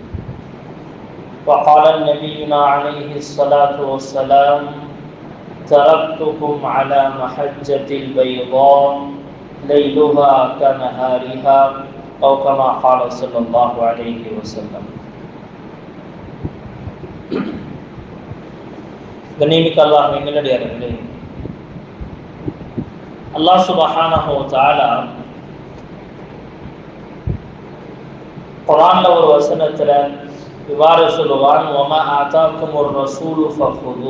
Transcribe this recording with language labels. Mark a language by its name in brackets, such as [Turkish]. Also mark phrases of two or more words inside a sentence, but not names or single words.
[Arabic] وقال نبينا عليه الصلاة والسلام تركتكم على محجة البيضاء ليلها كنهارها أو كما قال صلى الله عليه وسلم. [Tamil] கண்ணியமிக்க அல்லாஹ்வின் நல்லடியார்களே, [Arabic] الله سبحانه وتعالى [Tamil] குர்ஆன்ல ஒரு வசனத்துல இவ்வாறு சொல்லுவான், [Arabic] وما آتاكم الرسول فخذوه.